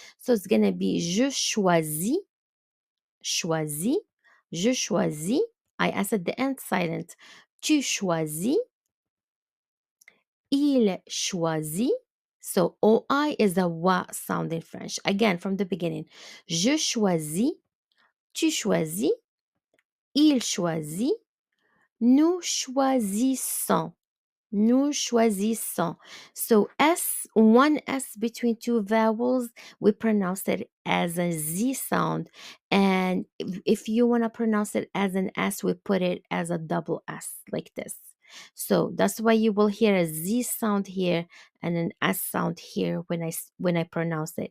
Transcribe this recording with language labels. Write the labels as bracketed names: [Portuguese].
[English] So it's going to be [French] je choisis, choisis, je choisis. [English] IS at the end, silent. [French] Tu choisis, il choisit. [English] So OI is a wa sound in French. Again, from the beginning. [French] Je choisis, tu choisis, il choisit, nous choisissons. Nous choisissons. [English] So S, one S between two vowels, we pronounce it as a Z sound. And if you want to pronounce it as an S, we put it as a double S like this. So that's why you will hear a Z sound here and an S sound here when I pronounce it.